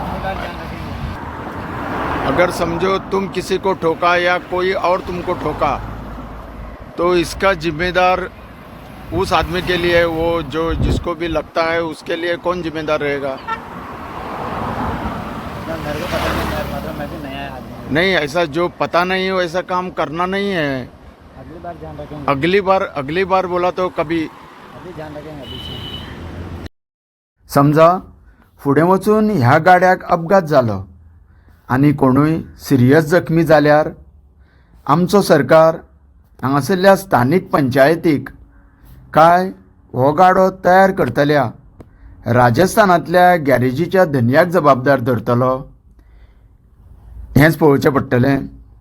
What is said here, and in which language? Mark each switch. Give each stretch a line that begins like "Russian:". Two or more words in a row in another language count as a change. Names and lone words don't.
Hindi: अगर समझो तुम किसी को ठोका या कोई और तुमको ठोका, तो इसका जिम्मेदार उस आदमी के लिए, वो जो जिसको भी लगता है उसके लिए कौन जिम्मेदार रहेगा? मेरे को पता नहीं यार, मतलब मैं भी नया आदमी। नहीं, ऐसा जो पता नहीं हो ऐसा काम करना नहीं है। अगली बार ध्यान रखेंगे। अगली बार बोला तो कभी। अभी ध्यान रखेंगे अभी से।
Konkani: समजा फुडें वचून ह्या गाड्याक अपघात जालो आनी कोणूय सिरियस जखमी जाल्यार आमचो सरकार हांगासरल्या स्थानीक पंचायतीक काय हो गाडो तयार करतल्या राजस्थानांतल्या गॅरेजीच्या धन्याक जबाबदार धरतलो, हेंच पळोवचें पडटलें।